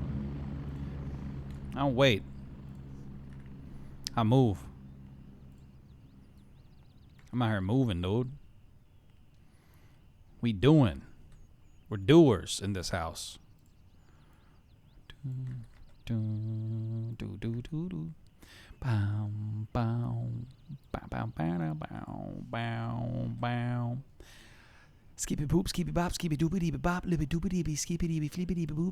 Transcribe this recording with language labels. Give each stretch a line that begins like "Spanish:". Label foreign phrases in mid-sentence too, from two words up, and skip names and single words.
English: I don't wait. I move. I'm out here moving, dude. We doing. We're doers in this house. Do do do do do. Bow bow bow bow bow bow bow bow. Skippy poop, skippy bop, skippy doopy dee bop, lippy doopy dee skippy dee flippy dee boop.